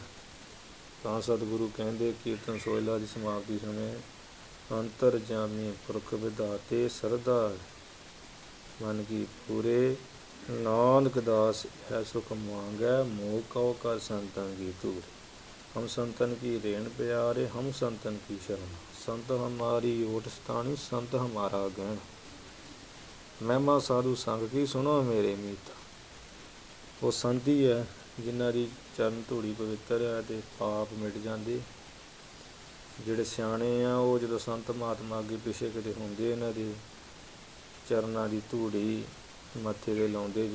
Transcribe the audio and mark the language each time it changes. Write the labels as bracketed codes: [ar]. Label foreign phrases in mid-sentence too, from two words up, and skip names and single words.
[pa] ਤਾਂ ਸਤਿਗੁਰੂ ਕਹਿੰਦੇ ਕੀਰਤਨ ਸੋਹਿਲਾ ਦੀ ਸਮਾਪਤੀ ਸਮੇਂ, ਅੰਤਰ ਜਾਮੀ ਪੁਰਖ ਵਿਧਾਤੇ ਸਰਦਾ ਮਨ ਕੀ ਪੂਰੇ, ਨਾਨਕ ਦਾਸ ਹੈ ਸੁਖ ਮੰਗੈ, ਮੋਹ ਕਉ ਕਰ ਸੰਤਨ ਕੀ ਧੂਰੇ। ਹਮ ਸੰਤਨ ਕੀ ਰੇਣ ਪਿਆਰੇ, ਹਮ ਸੰਤਨ ਕੀ ਸ਼ਰਣ, ਸੰਤ ਹਮਾਰੀ ਓਟ ਸਥਾਨੀ, ਸੰਤ ਹਮਾਰਾ ਗਹਣ। ਮਹਿਮਾ ਸਾਧੂ ਸੰਗ ਕੀ ਸੁਣੋ ਮੇਰੇ ਮੀਤ। ਉਹ ਸੰਤ ਹੀ ਹੈ ਜਿਨ੍ਹਾਂ ਦੀ ਚਰਨ ਧੂੜੀ ਪਵਿੱਤਰ ਹੈ ਅਤੇ ਪਾਪ ਮਿਟ ਜਾਂਦੇ। ਜਿਹੜੇ ਸਿਆਣੇ ਆ ਉਹ ਜਦੋਂ ਸੰਤ ਮਹਾਤਮਾ ਅੱਗੇ ਪਿੱਛੇ ਕਿਤੇ ਹੁੰਦੇ, ਇਹਨਾਂ ਦੇ ਚਰਨਾਂ ਦੀ ਧੂੜੀ ਮੱਥੇ 'ਤੇ ਲਾਉਂਦੇ।